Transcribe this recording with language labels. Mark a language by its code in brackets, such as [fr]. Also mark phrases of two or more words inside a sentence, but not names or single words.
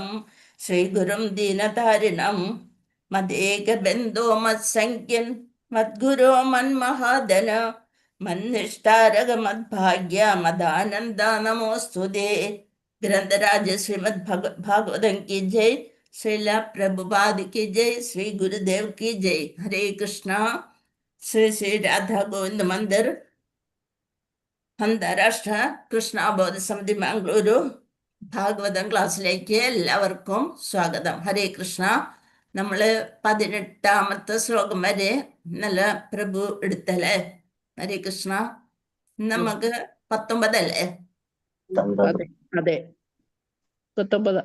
[sa] श्रीगुरुं दीनतारिणं मदेकबन्धो मत्संख्यन् मद्गुरो मन्महादन मन्निष्टारक मद्भाग्य मदानन्द नमोस्तुते. [hi] ഗ്രന്ഥരാജ ശ്രീമദ് ഭാഗവതം की जय. श्रीला प्रभुपाद की जय. श्री गुरुदेव की जय. [ml] हरे कृष्णा. श्री श्री राधा गोविंद मंदिर अंतरराष्ट्र कृष्णा बौद्ध समिति मंगलूरु ഭാഗവതം ക്ലാസ്സിലേക്ക് എല്ലാവർക്കും സ്വാഗതം. ഹരേ കൃഷ്ണ. നമ്മള് 18ാമത്തെ ശ്ലോകം വരെ നല്ല പ്രഭു എടുത്തല്ലേ? ഹരേ കൃഷ്ണ. നമുക്ക് 19 അല്ലേ? അതെ 19.